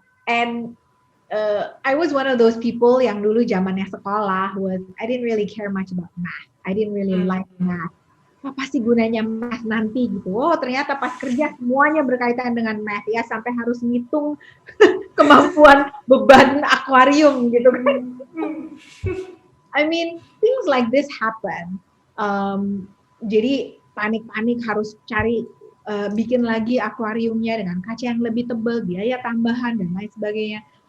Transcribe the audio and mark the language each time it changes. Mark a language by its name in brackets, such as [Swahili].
[English] And I was one of those people [Indonesian] yang dulu zamannya sekolah [English] was I didn't really care much about math. I didn't really like math. [Indonesian] Apa sih gunanya math nanti gitu? Oh ternyata pas kerja semuanya berkaitan dengan math ya sampai harus ngitung kemampuan beban akuarium gitu kan. [English] I mean things like this happen. [Indonesian] Jadi panik-panik harus cari bikin lagi akuariumnya dengan kaca yang lebih tebal, biaya tambahan dan lain sebagainya.